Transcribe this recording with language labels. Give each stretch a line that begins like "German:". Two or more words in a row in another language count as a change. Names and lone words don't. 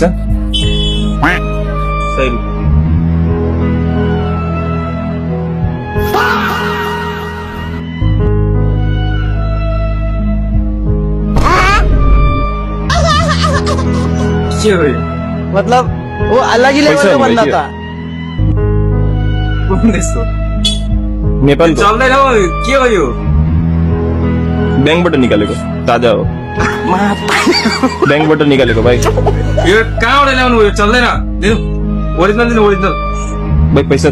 Nepali: 100 रुपियाँ के हो यो
Hindi: मतलब वो अलग ही लेवल पैसा का नहीं बंदा भाई, था।
Nepali: कुन देशको नेपाल चल्दैन हौ के हो यो ब्याङ्कबाट निकालेको ताजा हो ब्याङ्कबाट निकालेको भाइ यो कहाँबाट ल्याउनु यो चल्दैन दिनु ओरिजिनल दिनु ओरिजिनल भाइ पैसा